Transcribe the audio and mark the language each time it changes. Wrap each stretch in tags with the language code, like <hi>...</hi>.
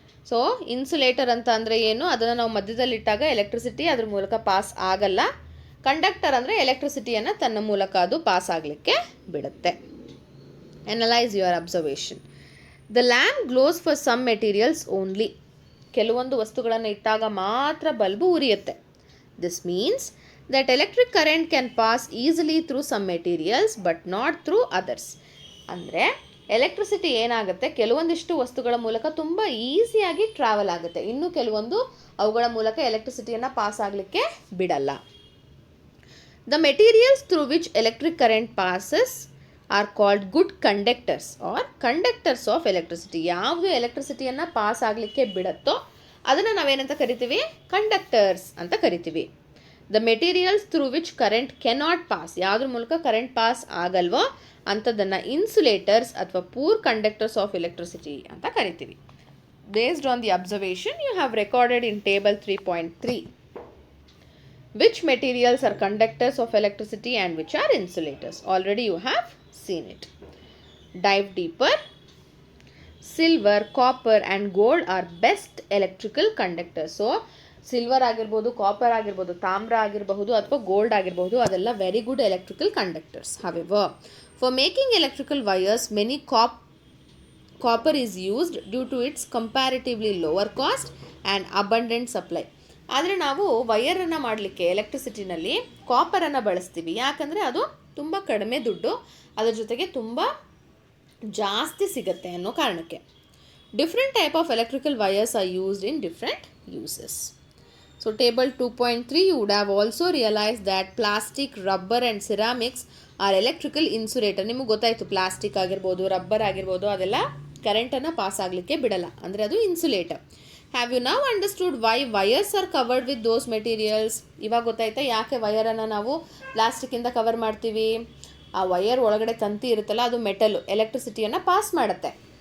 <kn>So insulator ಅಂತ ಅಂದರೆ ಏನು? ಅದನ್ನು ನಾವು ಮಧ್ಯದಲ್ಲಿಟ್ಟಾಗ ಎಲೆಕ್ಟ್ರಿಸಿಟಿ ಅದ್ರ ಮೂಲಕ ಪಾಸ್ ಆಗಲ್ಲ. ಕಂಡಕ್ಟರ್ ಅಂದರೆ ಎಲೆಕ್ಟ್ರಿಸಿಟಿಯನ್ನು ತನ್ನ ಮೂಲಕ ಅದು ಪಾಸ್ ಆಗಲಿಕ್ಕೆ ಬಿಡುತ್ತೆ.</kn> <en>Analyse your observation. The lamp glows for some materials only.</en> <kn>ಕೆಲವೊಂದು ವಸ್ತುಗಳನ್ನು ಇಟ್ಟಾಗ ಮಾತ್ರ bulb ಉರಿಯುತ್ತೆ.</kn> <en>This means that electric current can pass easily through some materials but not through others.</en> <kn>ಅಂದರೆ ಎಲೆಕ್ಟ್ರಿಸಿಟಿ ಏನಾಗುತ್ತೆ, ಕೆಲವೊಂದಿಷ್ಟು ವಸ್ತುಗಳ ಮೂಲಕ ತುಂಬ ಈಸಿಯಾಗಿ ಟ್ರಾವೆಲ್ ಆಗುತ್ತೆ, ಇನ್ನು ಕೆಲವೊಂದು ಅವುಗಳ ಮೂಲಕ ಎಲೆಕ್ಟ್ರಿಸಿಟಿಯನ್ನು ಪಾಸ್ ಆಗಲಿಕ್ಕೆ ಬಿಡಲ್ಲ.</kn> <en>The materials through which electric current passes are called good conductors or conductors of electricity.</en> <kn>ಯಾವುದು ಎಲೆಕ್ಟ್ರಿಸಿಟಿಯನ್ನು ಪಾಸ್ ಆಗಲಿಕ್ಕೆ ಬಿಡುತ್ತೋ ಅದನ್ನು ನಾವೇನಂತ ಕರಿತೀವಿ? ಕಂಡಕ್ಟರ್ಸ್ ಅಂತ ಕರಿತೀವಿ.</kn> <en>the materials through which current cannot pass,</en> <kn>ಯಾವುದ್ರ ಮೂಲಕ ಕರೆಂಟ್ ಪಾಸ್ ಆಗಲ್ವೋ ಅಂಥದ್ದನ್ನು ಇನ್ಸುಲೇಟರ್ಸ್ ಅಥವಾ ಪೂರ್ ಕಂಡಕ್ಟರ್ಸ್ ಆಫ್ ಎಲೆಕ್ಟ್ರಿಸಿಟಿ ಅಂತ ಕರಿತೀವಿ.</kn> <en>Based on the observation you have recorded in table 3.3 which materials are conductors of electricity and which are insulators. Already you have seen it. Dive deeper. Silver, copper and gold are best electrical conductors.</en> <kn>So silver ಆಗಿರ್ಬೋದು, copper ಆಗಿರ್ಬೋದು, ತಾಮ್ರ ಆಗಿರಬಹುದು ಅಥವಾ gold ಆಗಿರಬಹುದು, ಅದೆಲ್ಲ very good electrical conductors.</kn> <en>However for making electrical wires many copper is used due to its comparatively lower cost and abundant supply.</en> <kn>ಆದರೆ ನಾವು ವೈರನ್ನು ಮಾಡಲಿಕ್ಕೆ ಎಲೆಕ್ಟ್ರಿಸಿಟಿನಲ್ಲಿ ಕಾಪರನ್ನು ಬಳಸ್ತೀವಿ, ಯಾಕಂದರೆ ಅದು ತುಂಬ ಕಡಿಮೆ ದುಡ್ಡು, ಅದರ ಜೊತೆಗೆ ತುಂಬ ಜಾಸ್ತಿ ಸಿಗುತ್ತೆ ಅನ್ನೋ ಕಾರಣಕ್ಕೆ.</kn> <en>Different type of electrical wires are used in different uses. So table 2.3 you would have also realized that plastic, rubber and ceramics are electrical insulator.</en> <kn>ನಿಮಗೆ ಗೊತ್ತಾಯಿತು, ಪ್ಲಾಸ್ಟಿಕ್ ಆಗಿರ್ಬೋದು, ರಬ್ಬರ್ ಆಗಿರ್ಬೋದು, ಅದೆಲ್ಲ ಕರೆಂಟನ್ನು ಪಾಸ್ ಆಗಲಿಕ್ಕೆ ಬಿಡಲ್ಲ, ಅಂದರೆ ಅದು insulator.</kn> <en>Have you now understood why wires are covered with those materials?</en> <kn>ಇವಾಗ ಗೊತ್ತಾಯ್ತಾ ಯಾಕೆ ವೈರನ್ನು ನಾವು ಪ್ಲಾಸ್ಟಿಕ್ಕಿಂದ ಕವರ್ ಮಾಡ್ತೀವಿ? ಆ ವೈರ್ ಒಳಗಡೆ ತಂತಿ ಇರುತ್ತಲ್ಲ, ಅದು ಮೆಟಲು, ಎಲೆಕ್ಟ್ರಿಸಿಟಿಯನ್ನು ಪಾಸ್ ಮಾಡುತ್ತೆ.</kn>